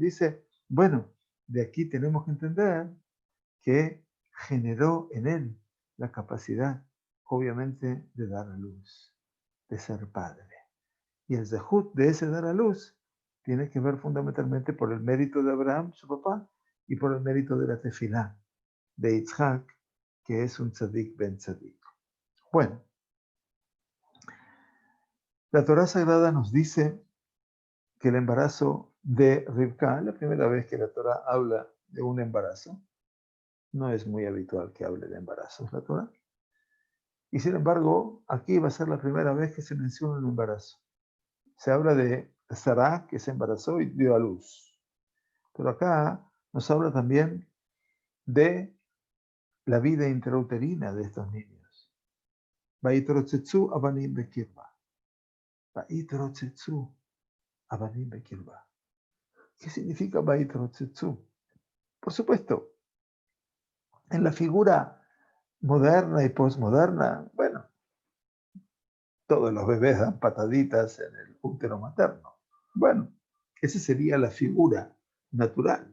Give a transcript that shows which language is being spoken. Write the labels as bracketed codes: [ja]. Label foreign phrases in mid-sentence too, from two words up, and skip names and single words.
[es] Dice, bueno, de aquí tenemos que entender que generó en él la capacidad, obviamente, de dar a luz, de ser padre. Y el zehut de ese dar a luz tiene que ver fundamentalmente por el mérito de Abraham, su papá, y por el mérito de la tefilá de Yitzhak, que es un [he] צדיק בן צדיק. [es] Bueno, la Torá Sagrada nos dice que el embarazo de Rivka, la primera vez que la Torá habla de un embarazo, no es muy habitual que hable de embarazos la Torá, y sin embargo, aquí va a ser la primera vez que se menciona un embarazo. Se habla de Sará, que se embarazó y dio a luz. Pero acá nos habla también de la vida intrauterina de estos niños. [he] ויתרוצצו הבנים בקרבה ויתרוצצו הבנים בקרבה. [es] ¿Qué significa Vaitrotzetsu? Por supuesto, en la figura moderna y posmoderna, bueno, todos los bebés dan pataditas en el útero materno. Bueno, esa sería la figura natural.